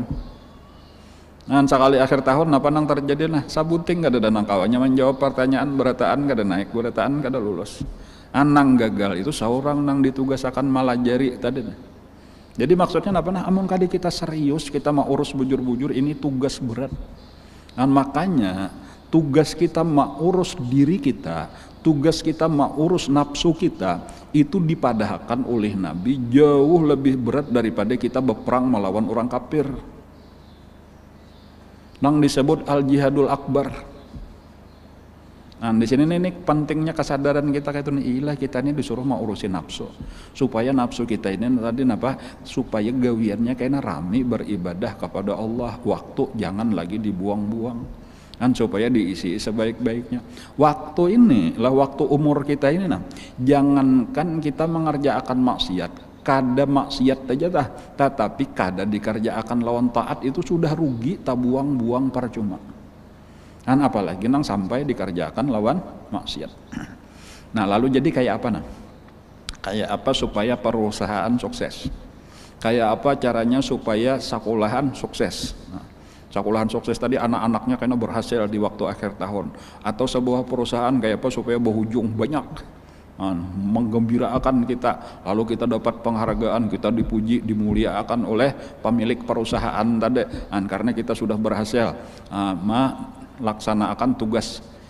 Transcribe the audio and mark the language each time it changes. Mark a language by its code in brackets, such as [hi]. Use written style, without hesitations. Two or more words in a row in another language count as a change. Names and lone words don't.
[bjn] Sekali akhir tahun apa nang terjadi sabuting kada ada nang kawannya menjawab pertanyaan berataan kada naik, berataan kada lulus. Nang gagal itu seorang nang ditugasakan malajari tadi. Jadi maksudnya amun kali kita serius kita mau urus bujur-bujur ini tugas berat. Makanya Tugas kita mengurus diri kita, tugas kita mengurus nafsu kita, itu dipadahkan oleh Nabi jauh lebih berat daripada kita berperang melawan orang kafir. Nang disebut [ar] الجهاد الأكبر. [bjn] Nah, di sini nih pentingnya kesadaran kita kayak itu nih, kita ini disuruh mau urusin nafsu. Supaya nafsu kita ini tadi apa? Supaya gawiannya kayaknya rame beribadah kepada Allah, waktu jangan lagi dibuang-buang. Kan supaya diisi sebaik-baiknya. Waktu ini lah waktu umur kita ini nah, jangankan kita mengerjakan maksiat, kada maksiat aja tetapi kada dikerjakan lawan taat itu sudah rugi, tak buang-buang percuma. Kan apalagi nang sampai dikerjakan lawan maksiat. Nah, lalu jadi kayak apa nah? Kayak apa supaya perusahaan sukses? Kayak apa caranya supaya sekolahan sukses? Nah, sekolahan sukses tadi anak-anaknya karena berhasil di waktu akhir tahun, atau sebuah perusahaan kayak apa supaya berujung banyak menggembirakan kita, lalu kita dapat penghargaan, kita dipuji, dimuliakan oleh pemilik perusahaan tadi, karena kita sudah berhasil melaksanakan tugas.